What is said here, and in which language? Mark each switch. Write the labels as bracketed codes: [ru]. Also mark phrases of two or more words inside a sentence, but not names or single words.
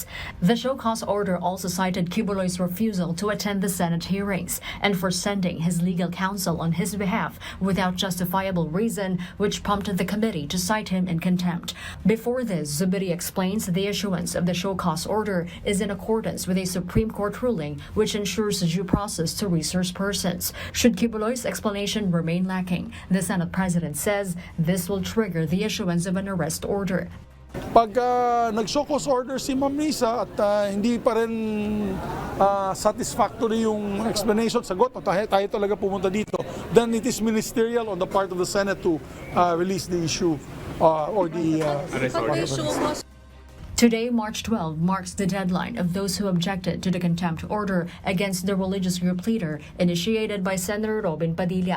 [en] The show-cause order also cited Quiboloy's refusal to attend the Senate hearings and for sending his legal counsel on his behalf without justifiable reason, which prompted the committee to cite him in contempt. Before this, Zubiri explains the issuance of the show-cause order is in accordance with a Supreme Court ruling which ensures due process to resource persons. Should Quiboloy's explanation remain lacking, the Senate President says this will trigger the issuance of an arrest order. [tl] Pag nag- [en] show cause order [tl] si Ma'am Risa at hindi pa rin satisfactory yung explanation, sagot, tayo talaga pumunta dito, [en] then it is ministerial on the part of the Senate to release the issue or the arrest. Today, March 12, marks the deadline of those who objected to the contempt order against the religious group leader initiated by Senator Robin Padilla.